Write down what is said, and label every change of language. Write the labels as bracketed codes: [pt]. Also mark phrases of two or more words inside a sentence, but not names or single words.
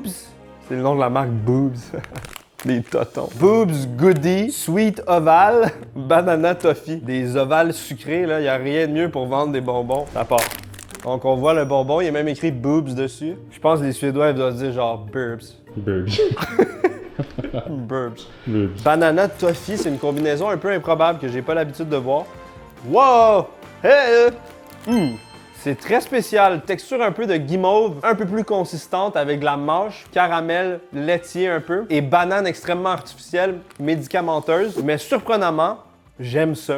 [fr] C'est le nom de la marque Boobs. Des totons. Boobs Goody, Sweet Oval, Banana Toffee. Des ovales sucrés, là. Il n'y a rien de mieux pour vendre des bonbons. Ça part. Donc on voit le bonbon, il y a même écrit boobs dessus. Je pense que les Suédois ils doivent dire genre burbs. Burbs. Burbs. Burbs. Banana toffee, c'est une combinaison un peu improbable que j'ai pas l'habitude de voir. Wow! Hey! C'est très spécial, texture un peu de guimauve, un peu plus consistante avec de la mâche, caramel, laitier un peu, et banane extrêmement artificielle, médicamenteuse, mais surprenamment, j'aime ça.